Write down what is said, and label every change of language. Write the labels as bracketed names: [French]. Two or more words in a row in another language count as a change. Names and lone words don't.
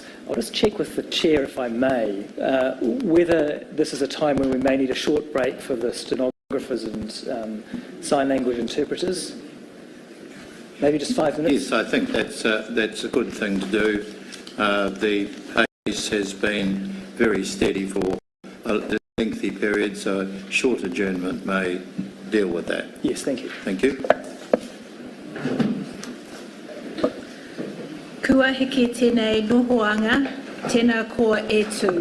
[English] I'll just check with the Chair, if I may, whether this is a time when we may need a short break for the stenographers and sign language interpreters. Maybe just 5 minutes? Yes, I think that's a good thing to do. The pace has been very steady for a lengthy period, so a short adjournment may deal with that. Yes, thank you. Thank you. [Māori] Kua heke tēnei nohoanga, tēnā koa e tū.